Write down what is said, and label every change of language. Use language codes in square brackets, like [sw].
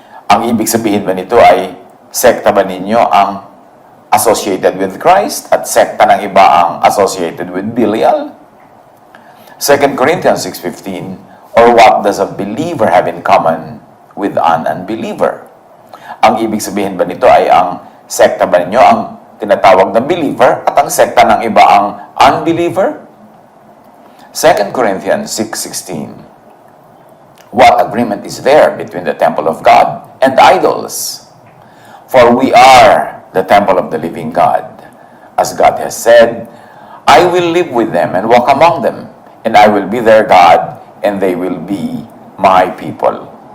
[tl] Ang ibig sabihin ba nito ay sekta ba ninyo ang [en] associated with Christ [tl] at sekta ng iba ang [en] associated with Belial? 2 Corinthians 6:15, or what does a believer have in common with an unbeliever? [tl] Ang ibig sabihin ba nito ay ang sekta ba ninyo ang tinatawag na believer at ang sekta ng iba ang unbeliever? [en] 2 Corinthians 6:16, what agreement is there between the temple of God and idols? For we are the temple of the living God. As God has said, I will live with them and walk among them, and I will be their God, and they will be my people.